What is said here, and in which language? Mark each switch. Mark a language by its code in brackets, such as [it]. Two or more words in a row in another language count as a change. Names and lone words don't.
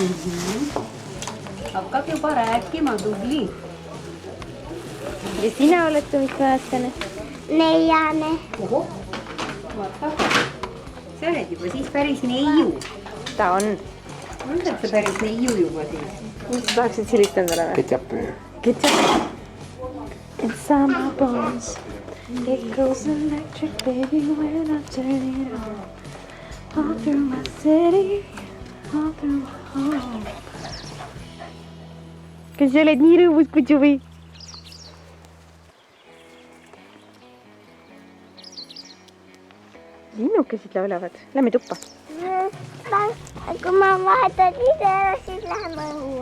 [et] Hakkab juba rääkima, tubli. Ja sina oled mitmeaastane? 4. Oho, vaata. Sa oled juba siis päris neiu. Ta on. Oled sa päris neiu juba siis? Mis sa tahaksid silistendale või? Ketšapi. [en] Ketchup. Inside my bones it goes electric baby when I turn it on. All through my city, all through my home. [et] Kas sa oled nii rõõmus kutsu või? Linnukesid laulavad. Lähme tuppa. Kui ma vahetan video, siis läheme õue.